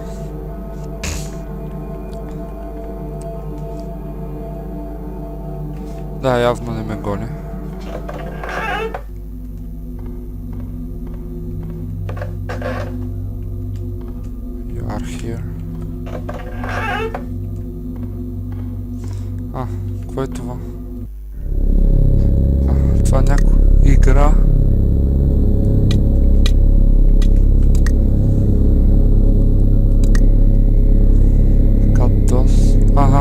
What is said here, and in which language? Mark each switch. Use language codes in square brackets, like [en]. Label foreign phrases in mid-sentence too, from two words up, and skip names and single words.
[bg] Да, явно не ме гони. [en] You are here. [bg] Какво е това? Това е някаква игра. Ага.